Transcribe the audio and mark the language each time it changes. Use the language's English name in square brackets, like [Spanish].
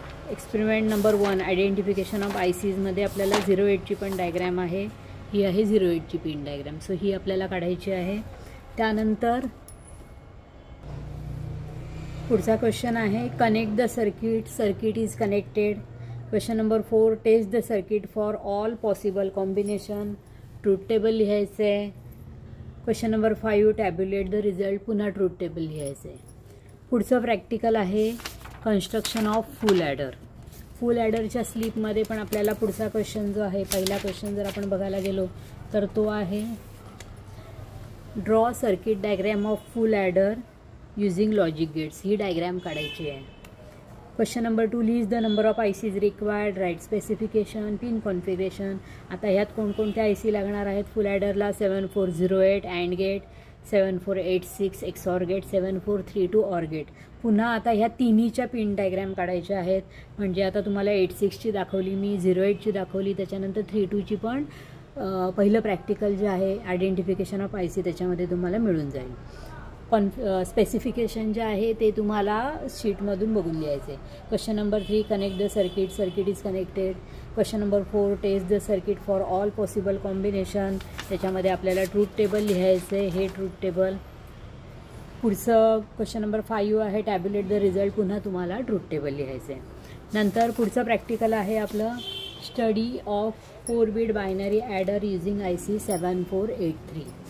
[Marathi] Experiment number 1 identification of ICsमध्ये आपल्याला 08ची पण diagram आहे. ही आहे 08ची पिन डायग्रॅम. सो ही आपल्याला काढायची आहे. त्यानंतर पुढचा क्वेश्चन आहे [English] Connect the circuit. Circuit is connected. Question number 4 test the circuit for all possible combination. [Marathi] Truth table लिहायचं आहे. [English] Question number 5 tabulate the result. [Marathi] पुन्हा ट्रूथ टेबल लिहायचं आहे. पुढचं प्रॅक्टिकल आहे कन्स्ट्रक्शन ऑफ फुल ॲडर. फुल ॲडरच्या स्लीपमध्ये पण आपल्याला पुढचा क्वेश्चन जो आहे, पहिला क्वेश्चन जर आपण बघायला गेलो तर तो आहे [English] Draw circuit diagram of full adder using logic gates. [Marathi] He diagram काढायची आहे. [English] Question number 2 list the number of ICs required. Write specification, pin configuration. [Marathi] आता ह्यात कोणकोणत्या IC लागणार आहेत फुल ॲडरला? 7408 and gate, 7486 XOR gate, 7432 OR gate. पुन्हा आता ह्या तिन्हीच्या पिन डायग्रॅम काढायच्या आहेत. म्हणजे आता तुम्हाला 86ची दाखवली मी, 08ची दाखवली, त्याच्यानंतर 32ची पण पहिलं प्रॅक्टिकल जे आहे आयडेंटिफिकेशन ऑफ IC त्याच्यामध्ये तुम्हाला मिळून जाईल. स्पेसिफिकेशन जे आहे ते तुम्हाला शीटमधून बघून लिहायचे. [English] Question number 3 connect the circuit. Circuit is connected. Question number 4 test the circuit for all possible combination. [Marathi] त्याच्यामध्ये आपल्याला ट्रूथ टेबल लिहायचं आहे. हे ट्रूथ टेबल. पुढचं क्वेश्चन नंबर 5 आहे टॅब्युलेट द रिझल्ट. पुन्हा तुम्हाला ट्रूथ टेबल लिहायचं आहे. नंतर पुढचं प्रॅक्टिकल आहे आपलं [English] Study of 4 bit binary adder using IC 7483.